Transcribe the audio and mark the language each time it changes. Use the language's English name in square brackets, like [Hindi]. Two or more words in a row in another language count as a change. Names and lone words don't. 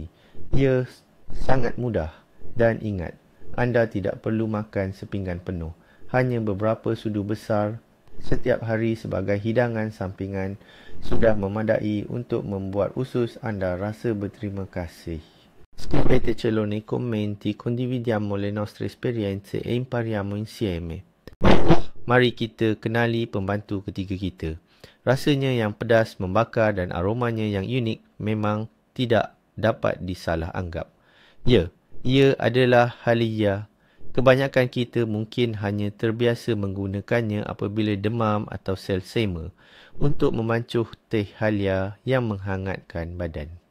[Malay] Ia sangat mudah dan ingat, anda tidak perlu makan sepinggan penuh. Hanya beberapa sudu besar setiap hari sebagai hidangan sampingan sudah memadai untuk membuat usus anda rasa berterima kasih. [Italian] Scrivetecelo nei commenti, condividiamo le nostre esperienze e impariamo insieme. [Malay] Mari kita kenali pembantu ketiga kita. Rasanya yang pedas, membakar dan aromanya yang unik memang tidak dapat disalah anggap. Ya, ia adalah halia. Kebanyakan kita mungkin hanya terbiasa menggunakannya apabila demam atau selsema untuk memancuh teh halia yang menghangatkan badan.